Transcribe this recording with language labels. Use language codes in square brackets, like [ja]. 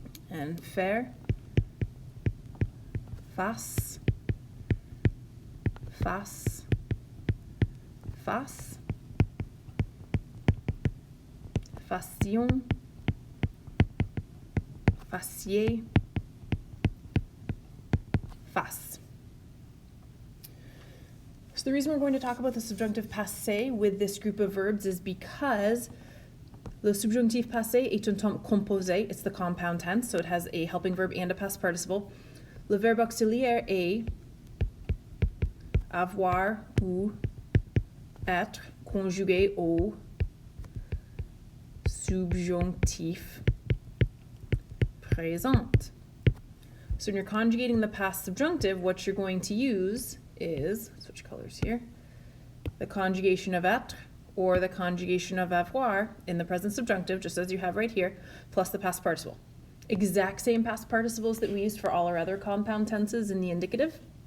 [en] And faire, face, face, face, fassions, facier, face. So the reason we're going to talk about the subjunctive passé with this group of verbs is because [fr] le subjonctif passé est un temps composé. [en] It's the compound tense, so it has a helping verb and a past participle. [fr] Le verbe auxiliaire est avoir ou être conjugué au subjonctif présent. [en] So when you're conjugating the past subjunctive, what you're going to use is, switch colors here, the conjugation of être or the conjugation of avoir in the present subjunctive, just as you have right here, plus the past participle. Exact same past participles that we used for all our other compound tenses in the indicative.